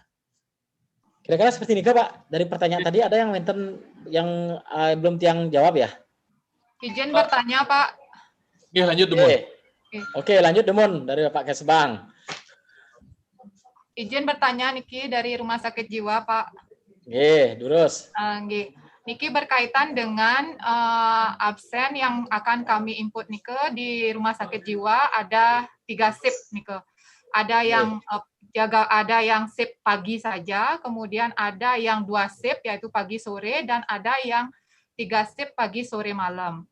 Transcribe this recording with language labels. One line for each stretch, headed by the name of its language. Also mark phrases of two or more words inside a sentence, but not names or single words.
Indonesian: Kira-kira seperti ini Pak. Dari pertanyaan tadi ada yang belum tiang jawab ya? Izin bertanya Pak. Oke, lanjut Demun. Oke, lanjut Demun dari Pak Kesbang. Izin bertanya Niki dari Rumah Sakit Jiwa Pak. Durus. Niki berkaitan dengan absen yang akan kami input Nike di Rumah Sakit Jiwa ada 3 shift Nike. Ada yang ada yang shift pagi saja, kemudian ada yang 2 shift yaitu pagi sore dan ada yang 3 shift pagi sore malam.